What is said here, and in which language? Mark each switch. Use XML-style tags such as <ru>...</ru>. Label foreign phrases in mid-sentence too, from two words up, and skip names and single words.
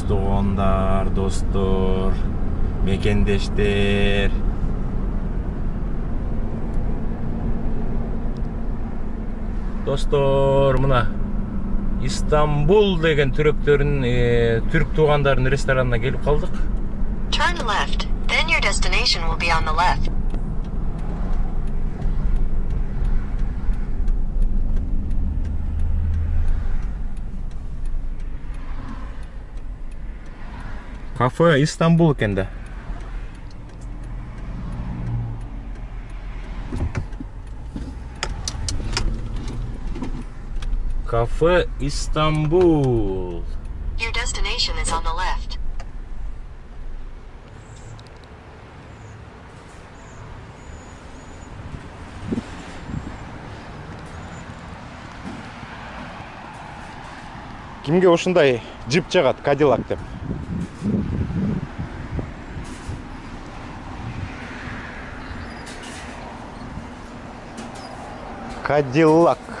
<ky>Туугандар, достор, мекендештер. Достор, мына Истанбул деген түрк туугандарынын ресторанына келип калдык.</ky> <en>Turn left, then your destination will be on the left.</en> <ky>Кафе Истанбул экен да. Кафе Истанбул.</ky> <en>Your destination is on the left.</en> <ky>Кимге ушундай джип жагат, Кадиллак деп? Кадиллак.</ky>